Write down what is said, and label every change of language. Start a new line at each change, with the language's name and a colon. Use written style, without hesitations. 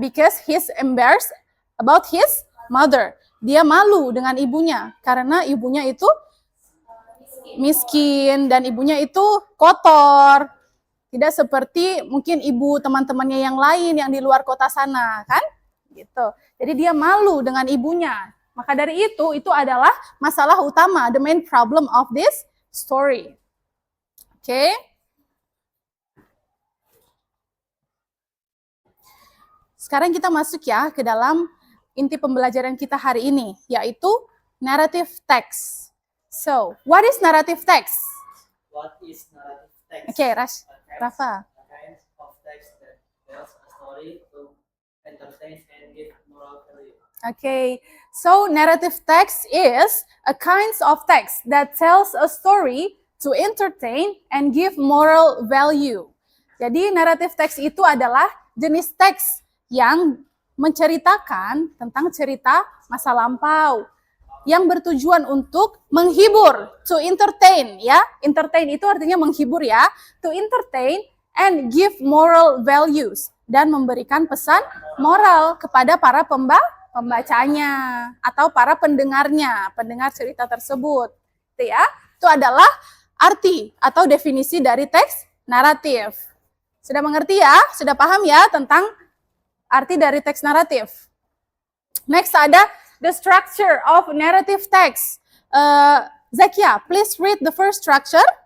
English: Because he's embarrassed about his mother.
Indonesian: Dia malu dengan ibunya karena ibunya itu miskin dan ibunya itu kotor. Tidak seperti mungkin ibu teman-temannya yang lain yang di luar kota sana, kan? Gitu. Jadi dia malu dengan ibunya. Maka dari itu adalah masalah utama,
English: the main problem of this story.
Indonesian: Oke. Sekarang kita masuk ya ke dalam inti pembelajaran kita hari ini, yaitu narrative text.
English: So, what is narrative text? What is narrative text? Okay, Rafa. A kind of text that tells a story to entertain and give moral value. Okay, so narrative text is a kind of text that tells a story to entertain and give moral value.
Indonesian: Jadi narrative text itu adalah jenis teks yang menceritakan tentang cerita masa lampau yang bertujuan untuk menghibur,
English: to entertain
Indonesian: ya. Entertain itu artinya menghibur ya.
English: To entertain and give moral values,
Indonesian: dan memberikan pesan moral kepada para pembacanya atau para pendengarnya, pendengar cerita tersebut. Itu ya. Itu adalah arti atau definisi dari teks naratif. Sudah mengerti ya? Sudah paham ya tentang arti dari teks naratif?
English: Next
Indonesian: ada
English: the structure of narrative text. Zakia, please read the first structure.